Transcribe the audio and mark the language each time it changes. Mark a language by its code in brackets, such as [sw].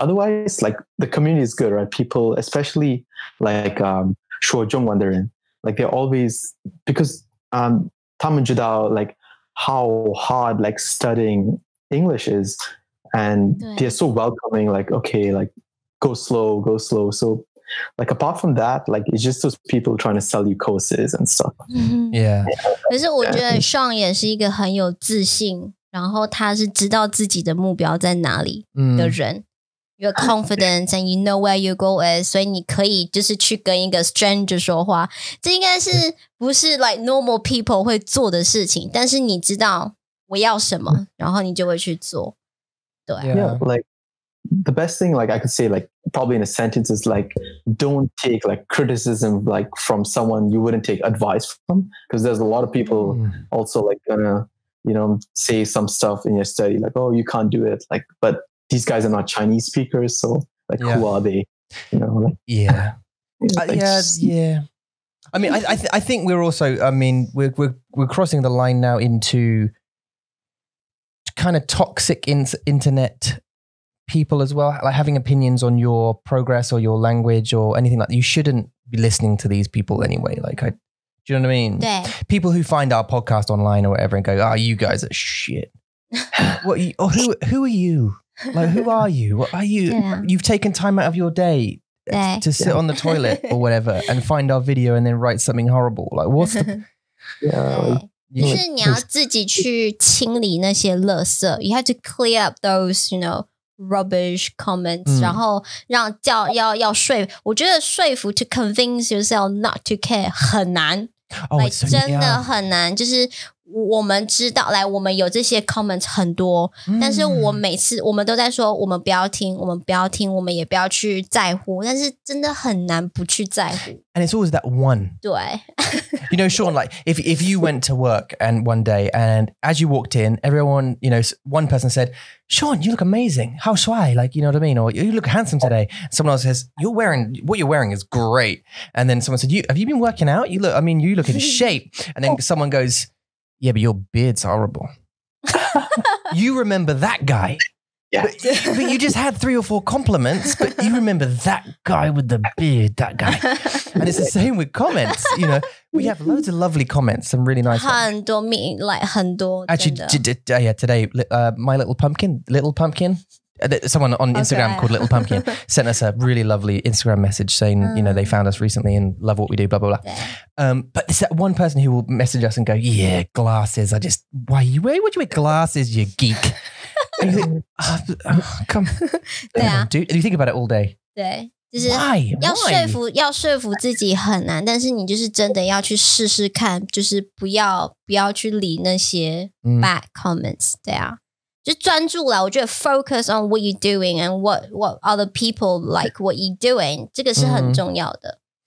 [en] Otherwise, like the community is good, right? People, especially like [zh] 说中文的人, [en] like they're always, because [zh] 他们知道 [en] like how hard like studying English is, and they're so welcoming, like okay, like go slow. So like apart from that, like it's just those people trying to sell you courses and stuff. Yeah. [zh] 可是我觉得 Shawn 也是一个很有自信，然后他是知道自己的目标在哪里的人。 [en] your confidence and you know where your goal is， [zh] 所以你可以就是去跟一个 stranger 说话，这应该是不是 [en] like normal people [zh] 会做的事情，但是你知道我要什么，然后你就会去做。对 [en] ，Yeah, like the best thing like I could say like probably in a sentence is like don't take like criticism like from someone you wouldn't take advice from, because there's a lot of people also like gonna say some stuff in your study like, oh, you can't do it, like, but these guys are not Chinese speakers, so like who are they, like, yeah. I mean, I think we're also, I mean, we're crossing the line now into kind of toxic internet people as well, like having opinions on your progress or your language or anything like that. You shouldn't be listening to these people anyway. Like, do you know what I mean? Yeah. People who find our podcast online or whatever and go, "Oh, you guys are shit." What? Who are you? Like, who are you? What are you? Yeah. You've taken time out of your day to sit on the toilet or whatever and find our video and then write something horrible. Like, what's the? Yeah. [zh] 就是你要自己去清理那些垃圾 [en] You have to clear up those, rubbish comments， [zh] 然后让要说服，我觉得说服 [en] to convince yourself not to care [zh] 很难，真的很难，就是我们知道，来，我们有这些 comments 很多，但是每次我们都在说，我们不要听，我们也不要去在乎，但是真的很难不去在乎。 [en] And it's always that one. [zh] 对。 [en] Shawn, like if you went to work and one day and as you walked in, everyone, one person said, "Shawn, you look amazing. How shy?" Like, you know what I mean? Or "You look handsome today." Someone else says, what you're wearing is great. And then someone said, have you been working out? You look in shape. And then someone goes, "Yeah, but your beard's horrible." You remember that guy. Yeah. But you just had 3 or 4 compliments, but you remember that guy with the beard, that guy. And it's the same with comments, we have loads of lovely comments, some really nice ones. [zh] 很多 很多 [en] Actually, today, my little pumpkin, someone on Instagram called Little Pumpkin sent us a really lovely Instagram message saying, they found us recently and love what we do, blah, blah, blah. Yeah. But there's that one person who will message us and go, "Yeah, glasses. Would you wear glasses, you geek?" And you think, come on, dude. And you think about it all day. [zh] 对，就是要说服自己很难，但是你就是真的要去试试看，就是不要去理那些 [en] bad comments， [zh] 对啊。就专注啦，我觉得 [en] focus on what you're doing [zh] and what other people like what you're doing， 这个是很重要的。